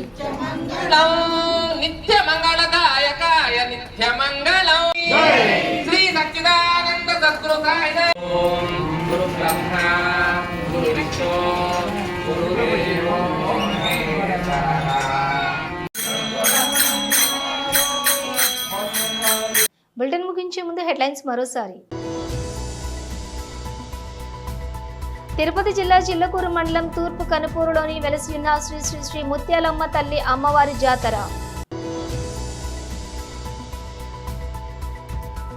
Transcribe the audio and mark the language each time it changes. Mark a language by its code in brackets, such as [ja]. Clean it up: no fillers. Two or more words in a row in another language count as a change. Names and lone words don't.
[sa] नित्य मंगलम श्री सच्चिदानंद सद्गुरु साई ओम गुरु ब्रह्मा गुरु विष्णु गुरुदेवो महेश्वरः। [te] బులెటిన్ ముగించే ముందు హెడ్లైన్స్ మరోసారి. తిరుపతి జిల్లా చిల్లకూరు మండలం తూర్పు కనుపూరులోని వెలసి ఉన్న శ్రీ శ్రీ శ్రీ ముత్యాలమ్మ తల్లి అమ్మవారి జాతర.